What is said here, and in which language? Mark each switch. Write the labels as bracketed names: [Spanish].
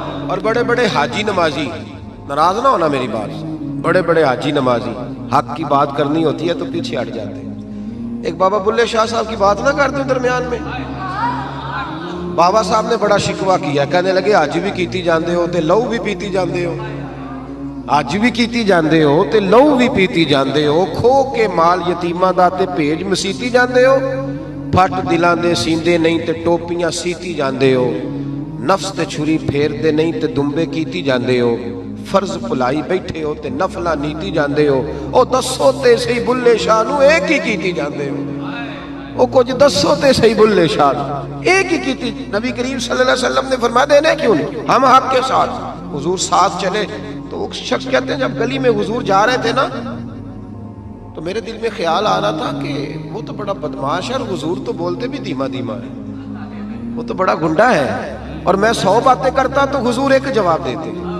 [Urdu] اور بڑے بڑے حاجی نمازی, ناراض نہ ہونا میری بات, بڑے بڑے حاجی نمازی حق کی بات کرنی ہوتی ہے تو پیچھے ہٹ جاتے ہیں. ایک بابا بلے شاہ صاحب کی بات نہ کرتے درمیان میں. بابا صاحب نے بڑا شکوہ کیا, کہنے لگے [Punjabi] حج بھی کیتی جاندے ہو تے لو بھی پیتی جاندے ہو, حج بھی کیتی جاندے ہو تے لو بھی پیتی جاندے ہو, کھو کے مال یتیماں دا تے بھیج مسیتی جاندے ہو, پھٹ دلاں دے سیندے نہیں تے ٹوپیاں سیتی جاندے ہو, نفس تے چھری پھیر دے نہیں تے دمبے کیتی جاندے ہو, فرض پلائی بیٹھے ہو تے نفلہ نیتی جاندے ہو. او دسو تے صحیح بلے شاہ نو ایک ہی کیتی جاندے ہو, او کچھ دسو تے صحیح بلے شاہ نو ایک ہی کیتی. [Urdu] نبی کریم صلی اللہ علیہ وسلم نے فرمایا دینے کیوں نہیں, ہم حق کے ساتھ. حضور ساتھ چلے تو وہ شخص کہتے ہیں جب گلی میں حضور جا رہے تھے نا تو میرے دل میں خیال آ رہا تھا کہ وہ تو بڑا بدماش ہے اور حضور تو بولتے بھی دھیما دھیما ہے, وہ تو بڑا گنڈا ہے, اور میں 100 باتیں کرتا تو حضور ایک جواب دیتے.